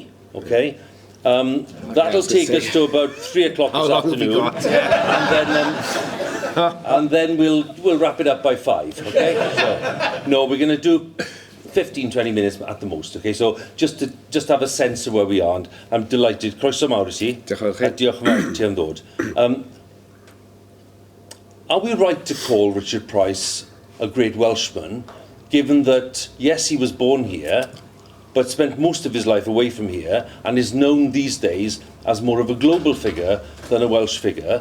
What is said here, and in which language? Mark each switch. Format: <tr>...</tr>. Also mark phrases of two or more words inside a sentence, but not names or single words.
<en>Okay, that'll take us to about 3 o'clock this afternoon, and then we'll wrap it up by 5. Okay, so, no, we're going to do 15-20 minutes at the most. Okay, so just to have a sense of where we are, and I'm delighted.</en> <cy>Croeso mawr I ti. Diolch yn fawr ti am ddod.</cy> <en>Are we right to call Richard Price a great Welshman, given that, yes, he was born here, but spent most of his life away from here, and is known these days as more of a global figure than a Welsh figure?</en>